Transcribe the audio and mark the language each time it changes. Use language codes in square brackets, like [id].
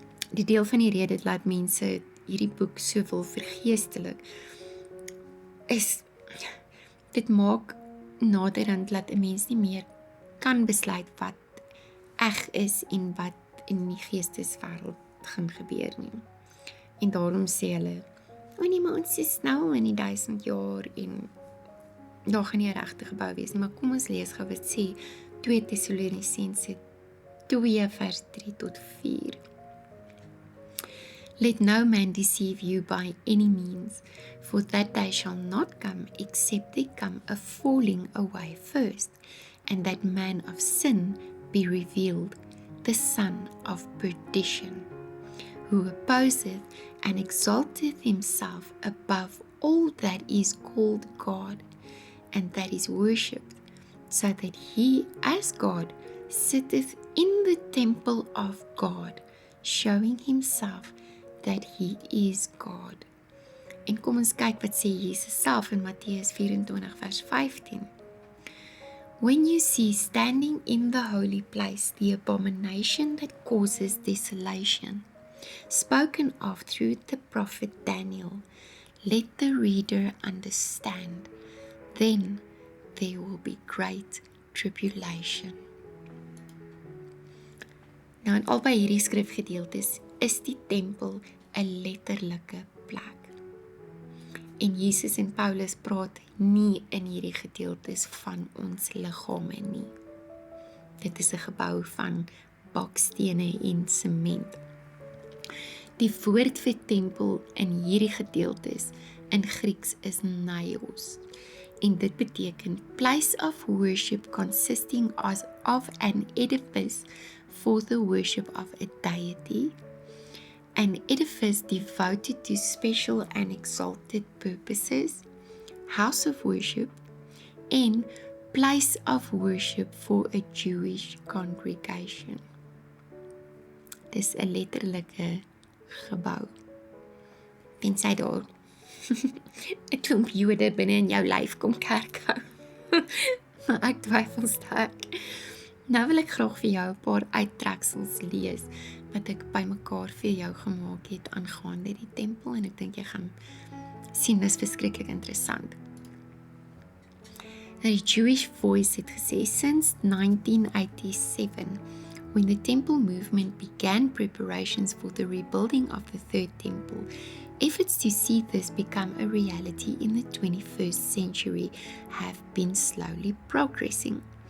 [af] Die deel van die rede laat mense hierdie boek so wil vergeestelik, is, dit maak naderhand dat 'n mens nie meer kan besluit wat eg is en wat in die geesteswêreld gaan gebeur nie. En daarom sê hulle, nee, maar ons is nou in die 1000 jaar en daar gaan nie 'n regte gebou wees nie, maar kom ons lees gou wat sê 2 Tessalonisense 2 vers 3 tot 4. [en] Let no man deceive you by any means, for that day shall not come except there come a falling away first, and that man of sin be revealed, the son of perdition, who opposeth and exalteth himself above all that is called God, and that is worshipped, so that he as God sitteth in the temple of God, showing himself that he is God. [af] En kom ons kyk wat sê Jesus self in Matteus 24 vers 15. [en] When you see standing in the holy place the abomination that causes desolation, spoken of through the prophet Daniel, let the reader understand. Then there will be great tribulation. [af] Nou in albei hierdie skrifgedeeltes is die tempel 'n letterlike plek. En Jesus en Paulus praat nie in hierdie gedeeltes van ons liggame nie. Dit is 'n gebou van bakstene en sement. Die woord vir tempel in hierdie gedeeltes in Grieks is naos. En dit beteken [en] place of worship consisting of an edifice for the worship of a deity, an edifice devoted to special and exalted purposes, house of worship, and place of worship for a Jewish congregation. [af] Dis 'n letterlike gebou. tensy daar 'n klomp Jode binne in jou lyf kom kerk hou. Maar ek twyfel sterk. Nou wil ek graag vir jou 'n paar uittreksels lees wat ek bymekaar vir jou gemaak het aangaande die tempel, en ek dink jy gaan sien dis verskriklik interessant. [en] The Jewish Voice [af] het gesê, [en] since 1987, when the temple movement began preparations for the rebuilding of the third temple, efforts to see this become a reality in the 21st century have been slowly progressing.